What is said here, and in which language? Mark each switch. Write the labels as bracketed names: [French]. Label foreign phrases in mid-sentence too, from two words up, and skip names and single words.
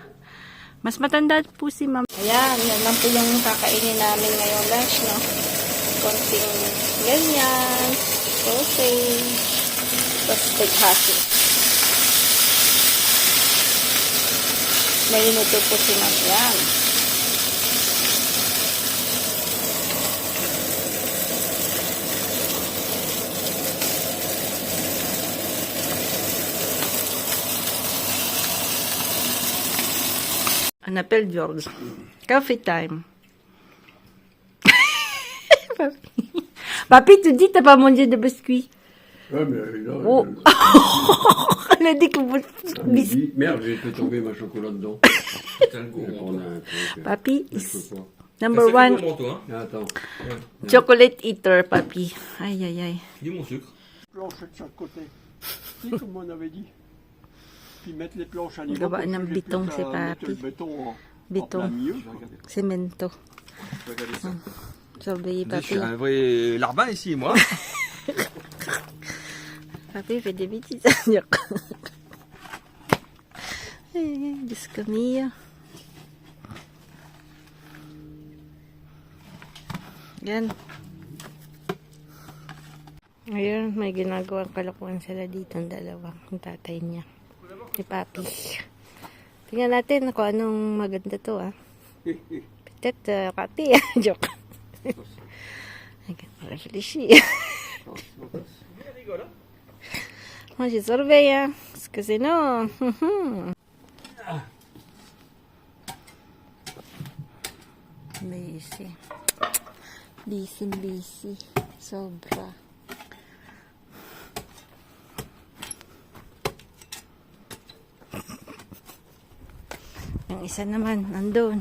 [Filipino] Mas matanda po si Ma'am. Ayan, yan lang po yung kakainin namin ngayong lunch, no? Konting ganyan, sausage, tapos peghasi. May linuto po si Ma'am. Yan. [French] On appelle George. [English] Coffee time. [French] Papi, tu dis t'as pas mangé de biscuits. Ouais, mais là, Oh. On a dit que vous... à midi, merde, j'ai fait tomber ma chocolat dedans. C'est un Je gros vais prendre manteau. un truc. Papi Je [English] is [French] peux pas. [English] number [French] C'est un [English] one [French] gros manteau, hein. Ah, attends. [English] chocolate eater, Papi. Aïe, aïe, aïe. [French] Dis mon sucre. Planche de chaque côté. Tu sais, comme on avait dit. Puis mettre les planches à niveau. [Filipino] Gawa [French] comme [Filipino] ng [French] ça, j'ai [Filipino] bitong [French] plus [Filipino] si [French] qu'à mettre [Filipino] Papi. [French] le béton en [Filipino] Bitong. [French] plein milieu. [Filipino] Cemento. [French] Je vais regarder ça. Surveiller Je Papi. suis un vrai larbin ici, moi. Papi fait des bêtises. [Filipino] Ay, Diyos ko Mia. Yan. Ngayon, may ginagawang kalokohan sila dito ang dalawa. Ang tatay niya. Si Papi. Tingnan natin kung anong maganda to, ah. [French] Peut-être, Papi. Joke. Réfléchis. Moi, je surveille, hein. Parce que sinon... [Filipino] Busy. Busy. Sobra. Yung isa naman, nandun.